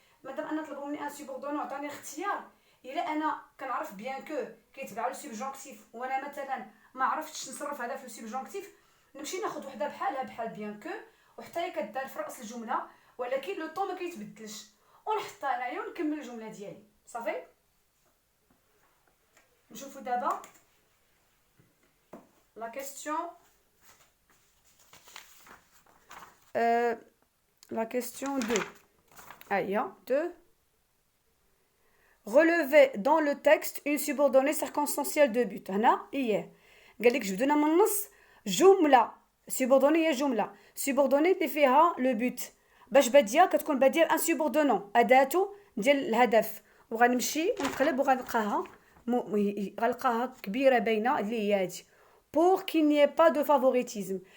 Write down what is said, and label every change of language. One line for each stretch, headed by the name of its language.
Arabic: مادام انا طلبوا مني ان سوبوردونون عطاني اختيار، الا انا كنعرف بيان كو كيتبع لو سوبجونكتيف وانا مثلا ما عرفتش نصرف هذا في السوبجونكتيف، نمشي ناخذ وحده بحالها بحال بيان كو وحتى هي كدار في راس الجمله، ولكن لو طون ما كيتبدلش، ونحطها انايا ونكمل الجمله ديالي صافي. نشوفوا دابا
French: la question la question 2. Aïe, 2. Relevez dans le texte une subordonnée circonstancielle de but.
Arabic: هنا ايه قال لك جبدونا من النص جمله subordonnée هي جمله subordonnée اللي فيها لو بوت، باش باديه كتكون باديه ان سوبوردونون اداته ديال الهدف، وغنمشي ونقلب وغنلقاها غنلقاها كبيره باينه اللي هي هادي
French: pour qu'il n'y ait pas de favoritisme.